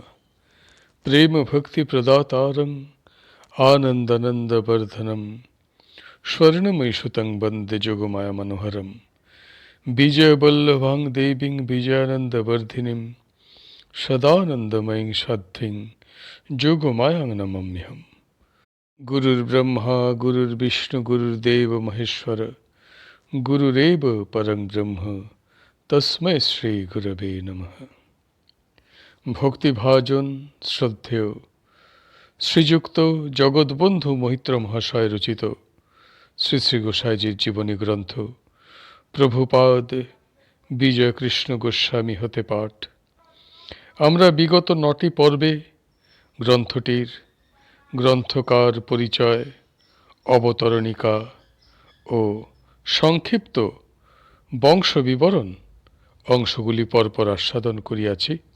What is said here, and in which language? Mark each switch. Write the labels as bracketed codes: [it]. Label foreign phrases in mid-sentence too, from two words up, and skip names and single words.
[sa] प्रेम भक्ति प्रदातारं आनंदानंद वर्धनम स्वर्णमयीसुतं वन्दे जोगमाया मनोहरम विजय वल्लभां देवीं विजयानंद वर्धिनीं सदानंदमयीं साध्वीं जोगमायां नमाम्यहम्। गुरुर्ब्रह्मा गुरुर्विष्णु गुरुर्देव महेश्वर गुरुरेव परं ब्रह्म तस्मै श्री गुरवे नमः। [bn] ভক্তিভাজন শ্রদ্ধেয় শ্রীযুক্ত জগৎবন্ধু মৈত্র মহাশয় রচিত শ্রী শ্রী গোসাইজির জীবনী গ্রন্থ প্রভুপাদ বিজয় কৃষ্ণ গোস্বামী হতে পাঠ। আমরা বিগত 9টি পর্বে গ্রন্থটির গ্রন্থকার পরিচয়, অবতরণিকা ও সংক্ষিপ্ত বংশবিবরণ অংশগুলি পরপর আস্বাদন করিয়াছি।